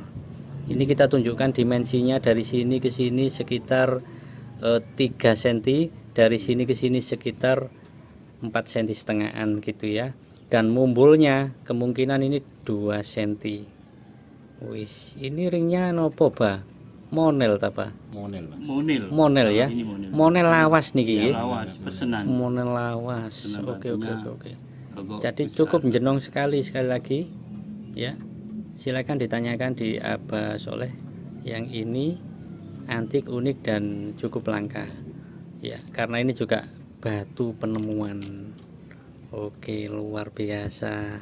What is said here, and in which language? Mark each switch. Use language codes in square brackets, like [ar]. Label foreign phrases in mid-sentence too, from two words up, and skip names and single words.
[id] Ini kita tunjukkan dimensinya dari sini ke sini sekitar 3 cm, dari sini ke sini sekitar 4 cm setengahan gitu ya. Dan mumbulnya kemungkinan ini 2 cm. Ini ringnya nopo Ba? Monel apa? Monel, Mas. Monel ya. Ini monel. [jv] Monel lawas niki. [id] Ya, lawas pesenan. Monel lawas. Pesenan Oke. batunya. Logo Jadi besar. cukup jenong sekali lagi ya. Silakan ditanyakan di Abah Soleh. Yang ini antik, unik dan cukup langka. Ya, karena ini juga batu penemuan. Oke, luar biasa.